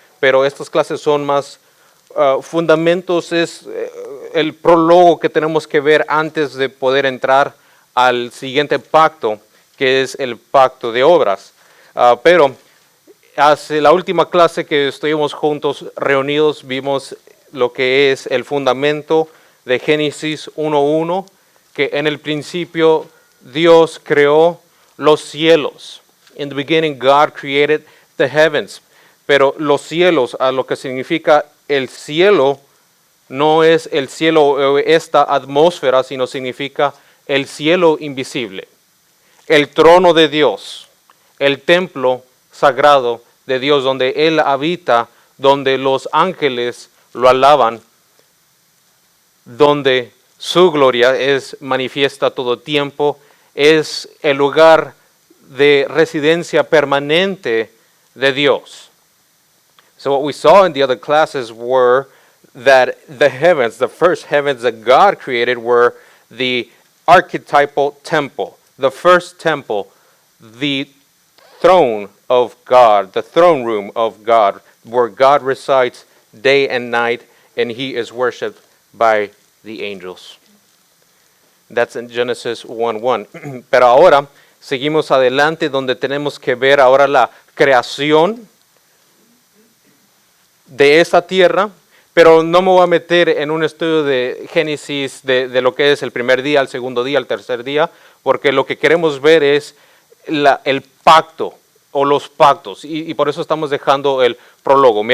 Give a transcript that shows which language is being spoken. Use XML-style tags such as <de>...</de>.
<es>Pero estas clases son más fundamentos, es el prólogo que tenemos que ver antes de poder entrar al siguiente pacto, que es el pacto de obras. Pero hace la última clase que estuvimos juntos reunidos, vimos lo que es el fundamento de Génesis 1:1, que en el principio Dios creó los cielos.</es> <en>In the beginning God created the heavens.</en> <es>Pero los cielos, a lo que significa el cielo, no es el cielo, esta atmósfera, sino significa el cielo invisible, el trono de Dios, el templo sagrado de Dios, donde Él habita, donde los ángeles lo alaban, donde su gloria es manifiesta todo tiempo, es el lugar de residencia permanente de Dios.</es> <en>So what we saw in the other classes were that the heavens, the first heavens that God created, were the archetypal temple, the first temple, the throne of God, the throne room of God, where God resides day and night, and He is worshipped by the angels. That's in Genesis 1:1.</en> <es>Pero ahora seguimos adelante donde tenemos que ver ahora la creación de esta tierra, pero no me voy a meter en un estudio de Génesis de lo que es el primer día, el segundo día, el tercer día, porque lo que queremos ver es el pacto o los pactos, y por eso estamos dejando el prólogo.</es>